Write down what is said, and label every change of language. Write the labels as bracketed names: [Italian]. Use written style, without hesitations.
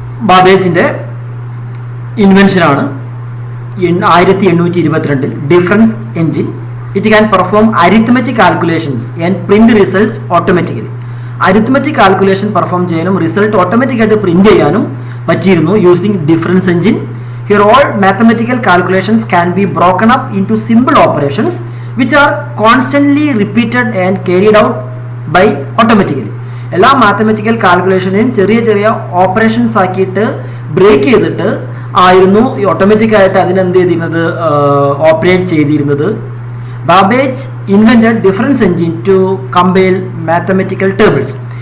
[Malayalam] ബാബേജിന്റെ ഇൻവെൻഷനാണ് 1822 difference engine. [English] It can perform arithmetic calculations and print results automatically. [Malayalam] Arithmetic calculation perform ചെയ്യാനും result ഓട്ടോമാറ്റിക്കായിട്ട് print ചെയ്യാനും പറ്റിയിരുന്നു using difference engine. [English] Here all mathematical calculations can be broken up into simple operations which are constantly repeated and carried out by automatically. [Malayalam] എല്ലാ mathematical കാൽക്കുലേഷനെയും ചെറിയ ചെറിയ operations ആക്കിയിട്ട് break ചെയ്തിട്ട് ആയിരുന്നു ഓട്ടോമാറ്റിക് ആയിട്ട് അതിനെന്ത് ചെയ്തിരുന്നത്, ഓപ്പറേറ്റ് ചെയ്തിരുന്നത്. [English] Babbage invented difference engine to compile mathematical tables.